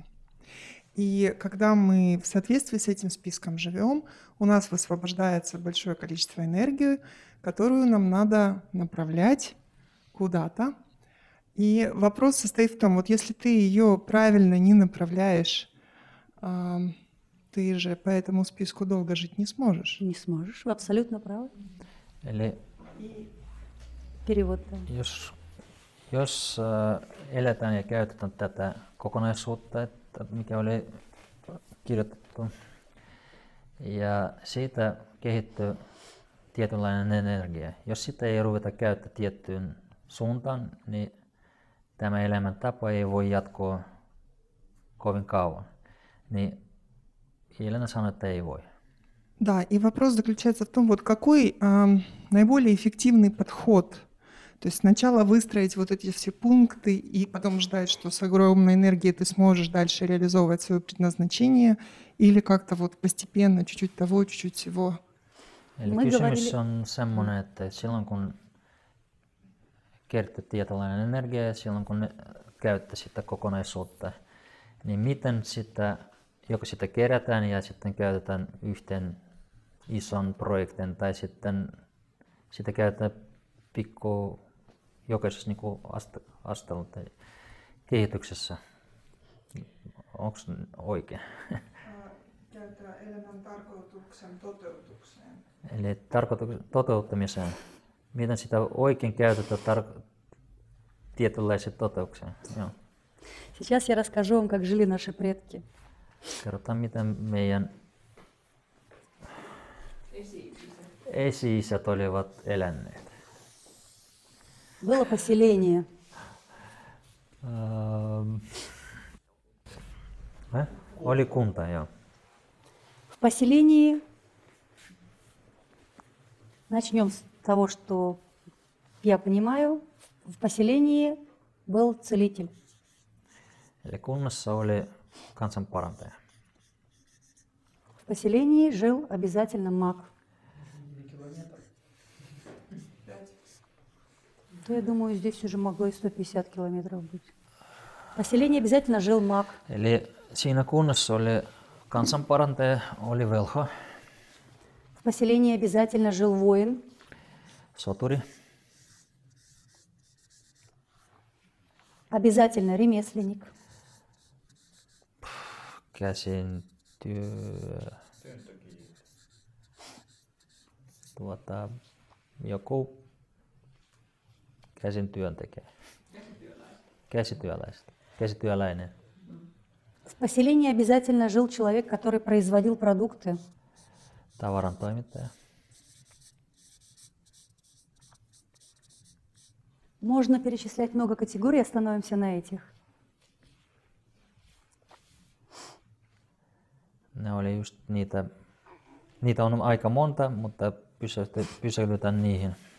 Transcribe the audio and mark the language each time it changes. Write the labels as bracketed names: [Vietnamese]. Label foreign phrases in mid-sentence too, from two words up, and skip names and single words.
[Russian] И когда мы в соответствии с этим списком живем, у нас высвобождается большое количество энергии, которую нам надо направлять куда-то. И вопрос состоит в том, вот если ты ее правильно не направляешь, ты же по этому списку долго жить не сможешь. Не сможешь, вы абсолютно правы. [Finnish] eli [Russian] Перевод. Да. [Finnish] jos eletään ja käytetään tätä kokonaisuutta, että mikä oli kirjoitettu, ja siitä kehittyy tietynlainen energia. Jos sitä ei ruveta käyttää tiettyyn suuntaan, niin tämä elämäntapa ei voi jatkua kovin kauan. Niin Елена sanoi, että ei voi. [Russian] Да, и вопрос заключается в том, вот какой наиболее эффективный подход. То есть сначала выстроить вот эти все пункты и потом ждать, что с огромной энергией ты сможешь дальше реализовывать свое предназначение, или как-то вот постепенно, чуть-чуть того, чуть-чуть всего. [Finnish] Eli Me kysymys [Russian] говорили- [Finnish] on semmoinen, että silloin kun kertyy tietynlainen energia ja silloin kun käyttää sitä kokonaisuutta, niin miten sitä, joko sitä kerätään ja sitten käytetään yhteen ison projektin tai sitten sitä käytetään jokaisessa niin asteella tai kehityksessä. Onko oikein? että elämän tarkoituksen toteutukseen. Eli toteuttamiseen. Miten sitä oikein käytetään tietynlaiseen toteutukseen. Joo. [Russian] Сейчас я расскажу вам, как жили наши предки. [Finnish] Kerrotaan, miten meidän esi-isät olivat eläneet. [Russian] Было поселение. [Finnish] Oli kunta, joo. [Russian] В поселении, начнем с того, что я понимаю, в поселении был целитель. [Finnish] Eli kunnassa oli kansanparantaja. [Russian] В поселении жил обязательно маг. То я думаю, здесь уже могло и 150 километров быть. В поселении обязательно жил маг. [Finnish] Eli siinä kunnassa oli kansanparantaja, oli velho, [Russian] В поселении обязательно жил воин. [Finnish] soturi, [Russian] Обязательно ремесленник. [Finnish] käsintyö, joku käsintyöntekijä, käsityöläinen. [Russian] В поселении обязательно жил человек, который производил продукты. [Finnish] Tavarantoimittaja. [Russian] Можно перечислять много категорий, остановимся на этих. [Finnish] Ne oli just niitä on aika monta, mutta pysähdytään niihin.